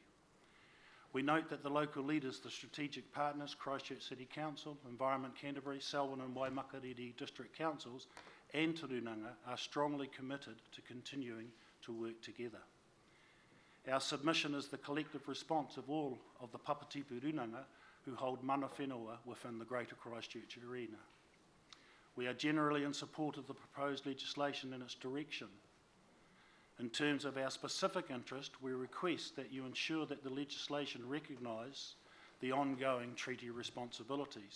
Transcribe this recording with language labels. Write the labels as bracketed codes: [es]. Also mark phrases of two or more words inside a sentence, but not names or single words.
[en] We note that the local leaders, the strategic partners, Christchurch City Council, Environment Canterbury, Selwyn and Waimakariri District Councils and Te Runanga are strongly committed to continuing to work together. Our submission is the collective response of all of the Papatipu Runanga who hold [mi] mana whenua [en] within the Greater Christchurch arena. We are generally in support of the proposed legislation and its direction. In terms of our specific interest, we request that you ensure that the legislation recognise the ongoing treaty responsibilities.